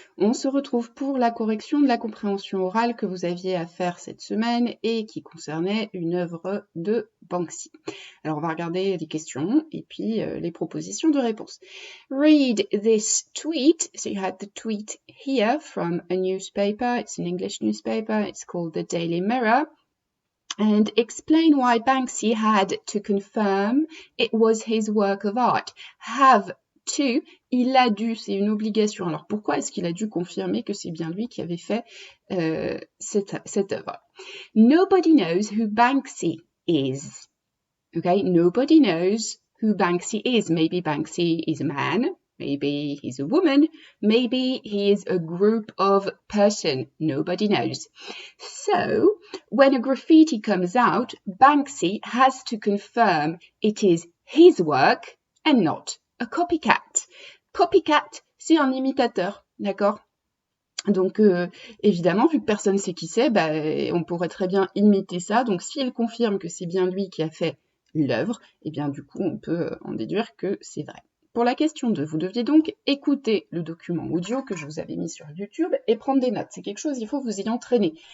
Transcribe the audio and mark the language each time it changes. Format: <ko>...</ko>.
<fr>On se retrouve pour la correction de la compréhension orale que vous aviez à faire cette semaine et qui concernait une œuvre de Banksy. Alors on va regarder les questions et puis les propositions de réponse.</fr> <en>Read this tweet. So you had the tweet here from a newspaper. It's an English newspaper. It's called the Daily Mirror. And explain why Banksy had to confirm it was his work of art.</en> <fr>Have to, il a dû, c'est une obligation. Alors pourquoi est-ce qu'il a dû confirmer que c'est bien lui qui avait fait cette œuvre?</fr> <en>Nobody knows who Banksy is. Okay, nobody knows who Banksy is. Maybe Banksy is a man. Maybe he's a woman. Maybe he is a group of person. Nobody knows. So, when a graffiti comes out, Banksy has to confirm it is his work and not a copycat.</en> <fr>Copycat, c'est un imitateur, d'accord? Donc, évidemment, vu que personne ne sait qui c'est, on pourrait très bien imiter ça. Donc, s'il confirme que c'est bien lui qui a fait l'œuvre, eh bien, du coup, on peut en déduire que c'est vrai. Pour la question 2, vous deviez donc écouter le document audio que je vous avais mis sur YouTube et prendre des notes. C'est quelque chose, il faut vous y entraîner.</fr>